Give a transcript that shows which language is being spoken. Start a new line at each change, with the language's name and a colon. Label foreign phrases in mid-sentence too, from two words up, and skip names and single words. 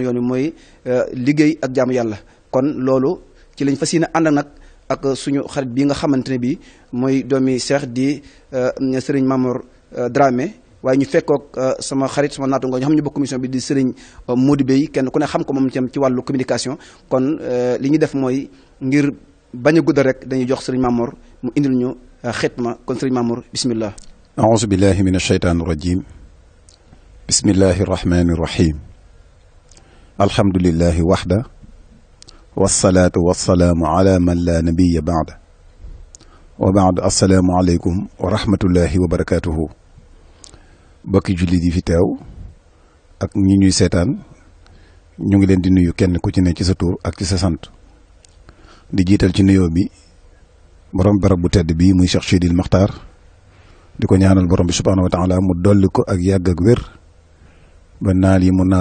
Wolof: yoon wi mooy liggéey ak jaamu yàlla kon loolu ci lañ fas yéene ànd nag ak suñu xarit bi nga xamante ne bi mooy doomi Cheikh di Serigne Mamour Dramé waaye ñu fekkook sama xarit sama naatu nga ñoo xam ñu bokk commission bi di Serigne Modou Bey kenn ku ne xam ko moom ci wàllu communication kon li ñu def mooy ngir bañ a guddal rek dañuy jox Serigne Mamour mu indil ñu xitma kon Serigne Mamour bismillah
Arabic: أعوذ بالله من الشيطان الرجيم بسم الله الرحمن الرحيم الحمد لله وحده والصلاة والسلام على من لا نبي بعده وبعد السلام عليكم ورحمة الله وبركاته
Wolof: bokki jullit yi fi teew ak ñi ñuy seetaan ñu ngi leen di nuyu kenn ku ci ne ci sa tur ak ci sa sant di jiital ci nuyoo bi borom barab bu tedd bii muy Cheikh Sidil Maxtaar di ko ñaanal borom bi
Arabic: سبحانه وتعالى
Wolof: mu dolli ko ak yàgg ak wér ba naal yi mu naal